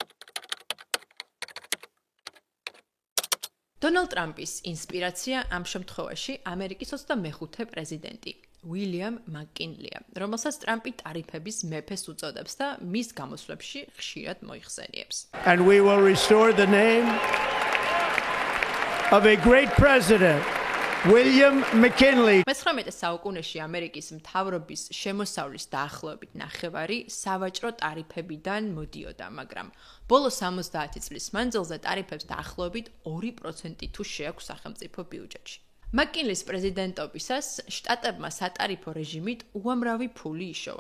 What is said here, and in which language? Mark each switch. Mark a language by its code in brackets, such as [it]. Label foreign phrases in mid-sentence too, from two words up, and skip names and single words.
[ka] დონალდ ტრამპის ინსპირაცია ამ შემთხვევაში ამერიკის 25 პრეზიდენტი უილიამ მაკკინლია, რომელსაც ტრამპი ტარიფების მეფეს უწოდებს და მის გამოსვლებში ხშირად მოიხსენიებს. [en] And we will restore the name of a great president, William McKinley. [ka] მე-19 საუკუნეში ამერიკის მთავრობის შემოსავლის დაახლოებით ნახევარი სავაჭრო ტარიფებიდან მოდიოდა, მაგრამ ბოლო 70 წლის მანძილზე ტარიფებს დაახლოებით 2% თუ შეაქვს სახელმწიფო ბიუჯეტში. მაკკინლის პრეზიდენტობისას შტატებმა სატარიფო რეჟიმით უამრავი ფული იშოვა.